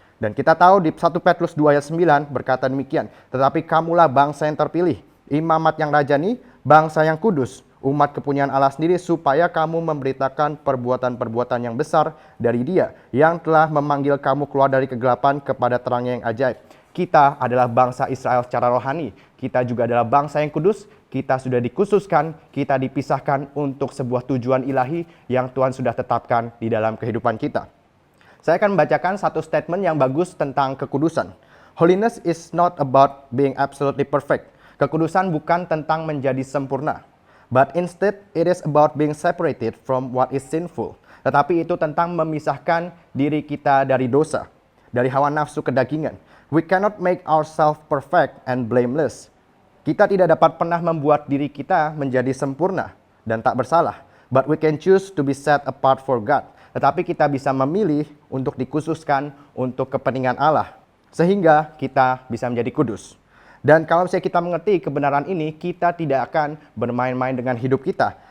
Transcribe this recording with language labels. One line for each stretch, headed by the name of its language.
Indonesian: Dan kita tahu di 1 Petrus 2 ayat 9 berkata demikian. Tetapi kamulah bangsa yang terpilih, imamat yang rajani, bangsa yang kudus, umat kepunyaan Allah sendiri, supaya kamu memberitakan perbuatan-perbuatan yang besar dari Dia, yang telah memanggil kamu keluar dari kegelapan kepada terangnya yang ajaib. Kita adalah bangsa Israel secara rohani. Kita juga adalah bangsa yang kudus. Kita sudah dikhususkan, kita dipisahkan untuk sebuah tujuan ilahi yang Tuhan sudah tetapkan di dalam kehidupan kita. Saya akan membacakan satu statement yang bagus tentang kekudusan.
English: Holiness is not about being absolutely perfect.
Indonesian: Kekudusan bukan tentang menjadi sempurna.
English: But instead, it is about being separated from what is sinful.
Indonesian: Tetapi itu tentang memisahkan diri kita dari dosa, dari hawa nafsu kedagingan.
English: We cannot make ourselves perfect and blameless.
Indonesian: Kita tidak dapat pernah membuat diri kita menjadi sempurna dan tak bersalah.
English: But we can choose to be set apart for God.
Indonesian: tetapi kita bisa memilih untuk dikhususkan untuk kepentingan Allah, sehingga kita bisa menjadi kudus. Dan kalau misalnya kita mengerti kebenaran ini, kita tidak akan bermain-main dengan hidup kita.